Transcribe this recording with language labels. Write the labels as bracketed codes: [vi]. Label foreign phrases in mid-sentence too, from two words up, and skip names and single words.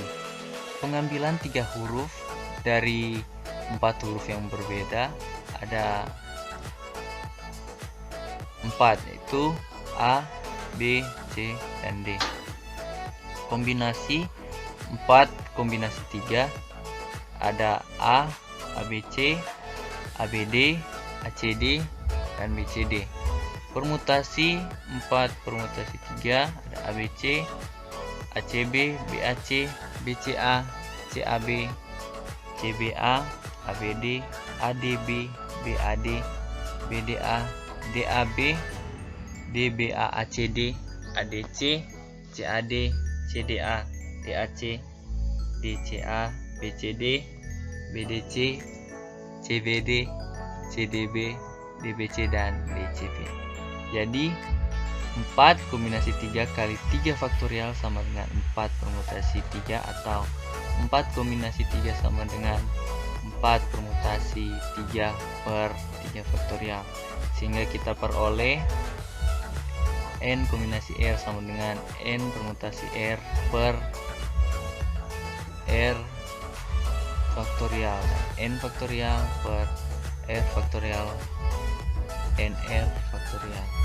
[id] Pengambilan 3 huruf dari 4 huruf yang berbeda, ada 4, yaitu A, B, C, dan D. Kombinasi 4 kombinasi 3 ada A, ABC, ABD, ACD, dan BCD. Permutasi 4 permutasi 3 ada ABC, ACB, BAC, BCA, CAB, CBA, ABD, ADB, BAD, BDA, DAB, DBA, ACD, ADC, CAD, CDA, DAC, DCA, BCD, BDC, CBD, CDB, DBC, dan DCB. Jadi 4 kombinasi 3 kali 3 faktorial sama dengan 4 permutasi 3 atau 4 kombinasi 3 sama dengan 4 permutasi 3 per 3 faktorial, sehingga kita peroleh n kombinasi R sama dengan n permutasi R per R faktorial, n faktorial per R faktorial NR faktorial.